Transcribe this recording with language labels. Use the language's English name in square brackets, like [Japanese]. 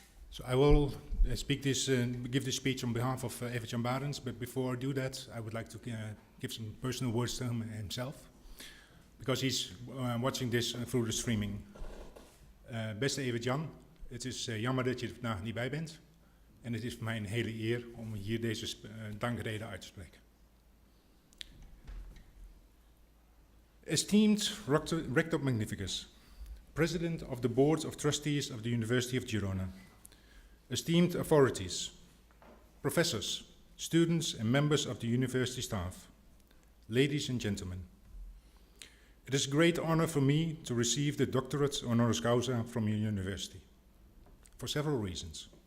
[English] So I will give this speech on behalf of Evert Baerends, but before I do that, I would like to give some personal words to himself, because he's watching this through the streaming. [Dutch] Beste Evert-Jan, het is jammer dat je er vandaag niet bij bent. En het is voor mij een hele eer om hier deze dankrede uit te spreken. [English] Esteemed Rector Magnificus, President of the Board of Trustees of the University of Girona, esteemed authorities, professors, students and members of the university staff, ladies and gentlemen, it is a great honor for me to receive the doctorate Honoris Causa from your university, for several reasons.